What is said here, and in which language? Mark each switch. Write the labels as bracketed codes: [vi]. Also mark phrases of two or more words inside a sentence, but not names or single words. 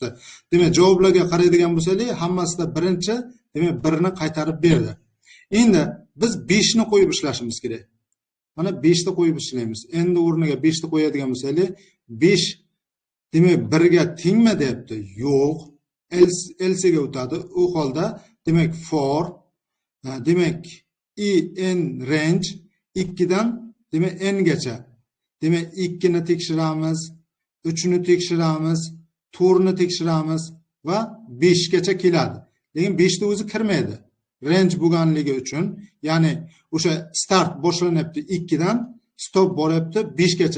[uz] Demek javoblarga qaraydigan bo'lsak, hammasida birinchi, demek 1 ni qaytarib berdi. Endi biz 5 ni qo'yib ishlashimiz kerak. Mana 5 ni qo'yib ishlaymiz. Endi o'rniga 5 ni qo'yadigan bo'lsak, 5 demek 1 ga tengmi deyapti? Yo'q. Else ga o'tadi. U holda demek for demek [en] in range [uz] 2 dan demek n gacha. Demek 2 ni tekshiramiz, 3 ni tekshiramiz, 4 ni tekshiramiz va 5 gacha keladi. Lekin 5 ni o'zi kirmaydi. Range bo'lganligi uchun, ya'ni o'sha start boshlanyapti 2 dan, stop boryapti 5 gacha.